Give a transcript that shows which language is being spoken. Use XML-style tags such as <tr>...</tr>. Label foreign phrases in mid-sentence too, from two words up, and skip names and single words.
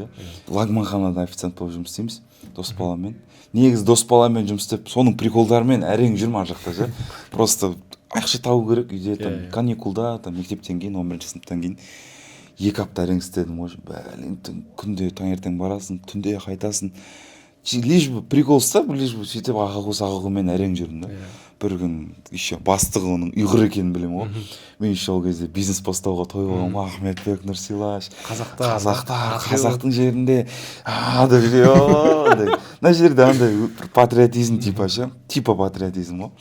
<kk>Лагманханада официант болып жұмыс істейміз дос баламен. Негізі дос баламен жұмыс істеп, соның приколдарымен әрең жүрмін ар жақта ше. Просто ақша табу керек үйде, там каникулда, там мектептен кейін, 11-ші сыныптан кейін 2 апта әрең істедім ғой. Күнде таңертең барасың, түнде қайтасың.</kk> <ru>Лишь бы прикол</ru> <kk>ұстап,</kk> <ru>лишь бы</ru> <kk>сөйтіп ағағумен әрең жүрдім да. Бір күн еще бастығы оның ұйғыр екенін білемін ғой. Мен еще ол кезде бизнес бастауға той болғанмын. Ахметбек, Нұрсилаш, қазақтың жерінде мына жерде андай патриотизм типа ше, типа патриотизм ғой.</kk>